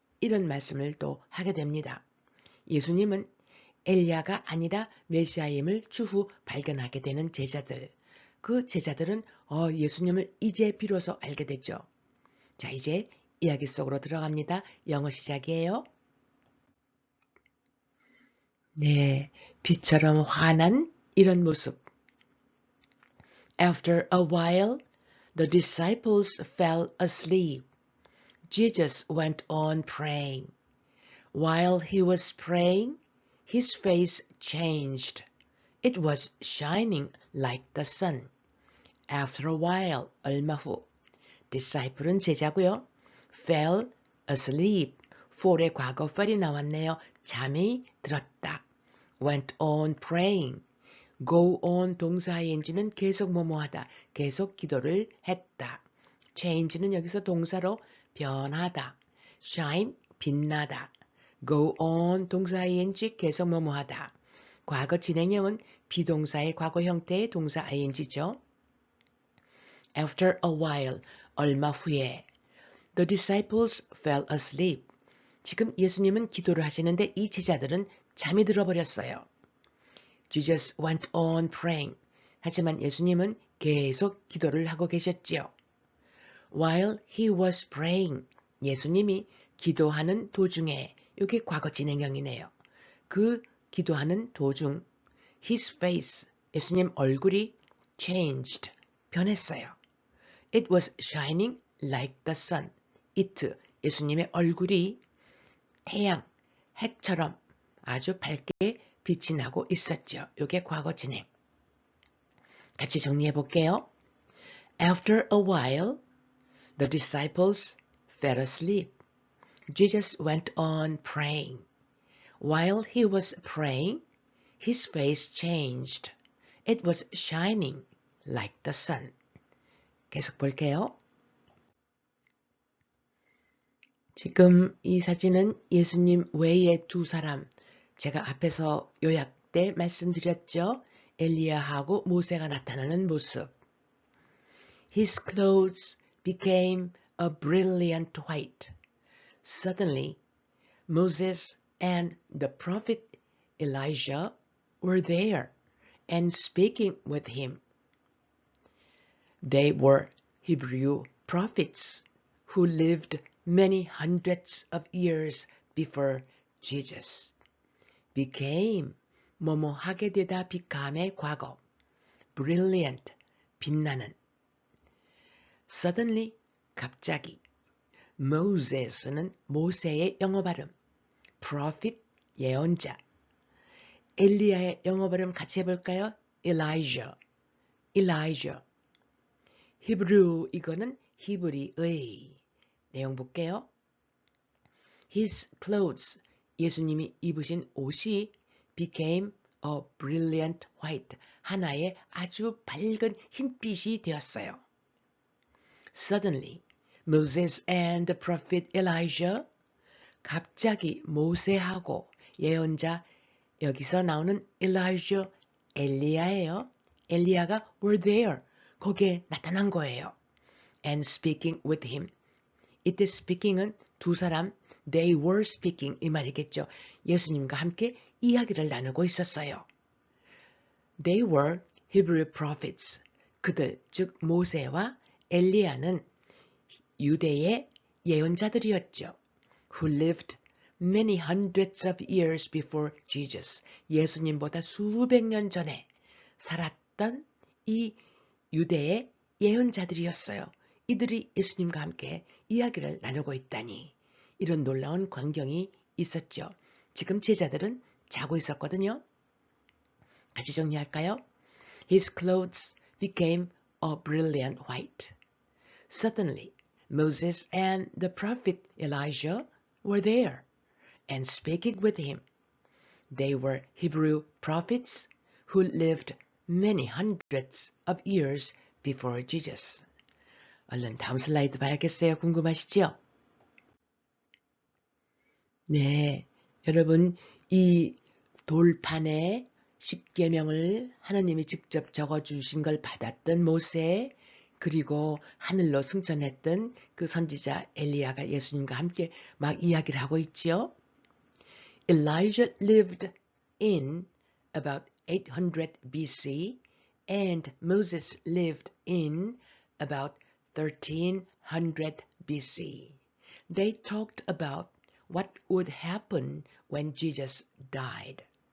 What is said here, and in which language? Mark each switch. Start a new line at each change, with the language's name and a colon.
Korean: 이런 말씀을 또 하게 됩니다. 예수님은 엘리야가 아니라 메시아임을 추후 발견하게 되는 제자들. 그 제자들은 예수님을 이제 비로소 알게 됐죠. 자, 이제 이야기 속으로 들어갑니다. 영어 시작이에요. 네, 빛처럼 환한 이런 모습.
English: After a while, the disciples fell asleep. Jesus went on praying. While he was praying, his face changed. It was shining like the sun. After a while,
Korean: 얼마 후,
English: disciple은
Korean: 제자고요.
English: fell asleep, fall의 과거 fell이
Korean: 나왔네요. 잠이 들었다.
English: went on praying, go on
Korean: 동사 ing는 계속 뭐뭐하다, 계속 기도를 했다. change는 여기서 동사로 변하다. shine, 빛나다. go on 동사 ing 계속 뭐뭐하다. 과거 진행형은 비동사의 과거 형태의 동사 ing죠.
English: After a while,
Korean: 얼마 후에
English: the disciples fell asleep.
Korean: 지금 예수님은 기도를 하시는데 이 제자들은 잠이 들어버렸어요.
English: Jesus went on praying.
Korean: 하지만 예수님은 계속 기도를 하고 계셨지요.
English: While he was praying.
Korean: 예수님이 기도하는 도중에, 이게 과거 진행형이네요. 그 기도하는 도중, his face, 예수님 얼굴이 changed, 변했어요.
English: It was shining like the sun.
Korean: It, 예수님의 얼굴이 태양, 해처럼 아주 밝게 빛이 나고 있었죠. 이게 과거 진행. 같이 정리해 볼게요.
English: After a while, the disciples fell asleep. Jesus went on praying. While he was praying, his face changed. It was shining like the sun.
Korean: 계속 볼게요. 지금 이 사진은 예수님 외에 두 사람, 제가 앞에서 요약 때 말씀드렸죠. 엘리야하고 모세가 나타나는 모습.
English: His clothes became a brilliant white. Suddenly, Moses and the prophet Elijah were there and speaking with him. They were Hebrew prophets who lived many hundreds of years before Jesus.
Korean: became 뭐뭐 하게 되다 become의 과거. brilliant 빛나는. suddenly 갑자기. Moses는 모세의 영어 발음. prophet 예언자. 엘리야의 영어 발음 같이 해볼까요?
English: Elijah. Elijah.
Korean: 히브리 이거는 히브리의. 내용 볼게요.
English: His clothes
Korean: 예수님이 입으신 옷이
English: became a brilliant white
Korean: 하나의 아주 밝은 흰빛이 되었어요.
English: Suddenly Moses and the prophet Elijah
Korean: 갑자기 모세하고 예언자 여기서 나오는
English: Elijah 엘리야예요.
Korean: 엘리야가
English: were there
Korean: 거기에 나타난 거예요.
English: And speaking with him 이때 speaking은 두 사람 they were speaking
Korean: 이 말이겠죠. 예수님과 함께 이야기를 나누고 있었어요.
English: They were Hebrew prophets.
Korean: 그들 즉 모세와 엘리야는 유대의 예언자들이었죠.
English: Who lived many hundreds of years before Jesus.
Korean: 예수님보다 수백 년 전에 살았던 이 유대의 예언자들이었어요. 이들이 예수님과 함께 이야기를 나누고 있다니 이런 놀라운 광경이 있었죠. 지금 제자들은 자고 있었거든요. 같이 정리할까요?
English: His clothes became a brilliant white. Suddenly, Moses and the prophet Elijah were there and speaking with him. They were Hebrew prophets who lived many hundreds of years before Jesus.
Korean: 얼른 다음 슬라이드 봐야겠어요. 궁금하시죠? 네, 여러분 이 돌판에 십계명을 하나님이 직접 적어주신 걸 받았던 모세 그리고 하늘로 승천했던 그 선지자 엘리야가 예수님과 함께 막 이야기를 하고 있지요.
English: Elijah lived in about 800 BC and Moses lived in about 1300 BC. They talked about what would happen when Jesus died.